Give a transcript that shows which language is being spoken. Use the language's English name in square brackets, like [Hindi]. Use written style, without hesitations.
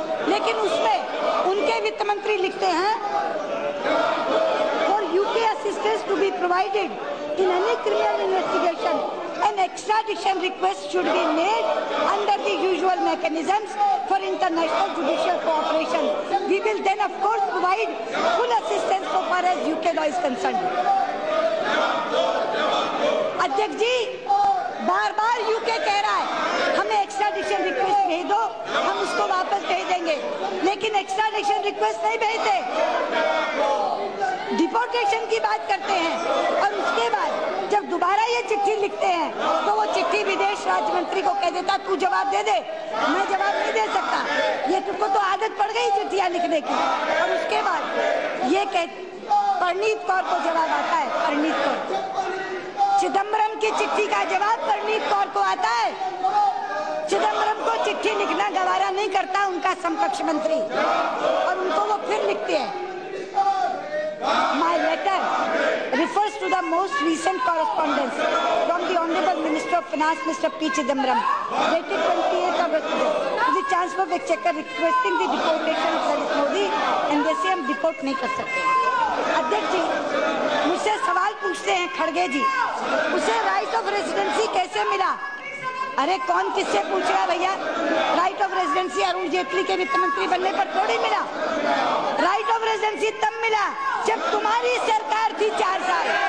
[Hindi] लेकिन उसमें उनके वित्त मंत्री लिखते हैं [English] For UK assistance to be provided in any criminal investigation an extradition request should be made under the usual mechanisms for international judicial cooperation. We will then of course provide full assistance so far as UK law is concerned. [Hindi] अध्यक्ष जी, बार-बार UK कह रहा है हमें extradition request भेज दो, हम उसको वापस भेज देंगे, लेकिन एक्स्ट्राडिशन रिक्वेस्ट नहीं भेजते, डिपोर्टेशन की बात करते हैं। और उसके बाद जब दोबारा ये चिट्ठी लिखते हैं तो वो चिट्ठी विदेश राज्य मंत्री को कह देता तू जवाब दे दे, मैं जवाब नहीं दे सकता, ये तुमको तो आदत पड़ गई चिट्ठियां लिखने की। और उसके बाद ये परनीत कौर को जवाब आता है, परनीत कौर, चिदम्बरम की चिट्ठी का जवाब परनीत कौर को आता है। चिदम्बरम को चिट्ठी लिखना गवारा नहीं करता उनका समकक्ष मंत्री, और उनको वो फिर लिखते हैं [English] My letter refers to the most recent correspondence from the Honorable Minister of Finance, Mr. P. Chidambaram, dated 28th August to the Chancellor of Exchequer requesting the deportation of Lalit Modi, and [Hindi] जैसे हम deport नहीं कर सकते। अध्यक्ष जी, मुझसे सवाल पूछते हैं खड़गे जी, उसे राइट ऑफ रेजिडेंसी कैसे मिला? अरे कौन किससे पूछ रहा है भैया? Right of residency Arun Jaitley के वित्त मंत्री बनने पर थोड़ी मिला। राइट ऑफ रेजिडेंसी तब मिला जब तुम्हारी सरकार थी 4 साल।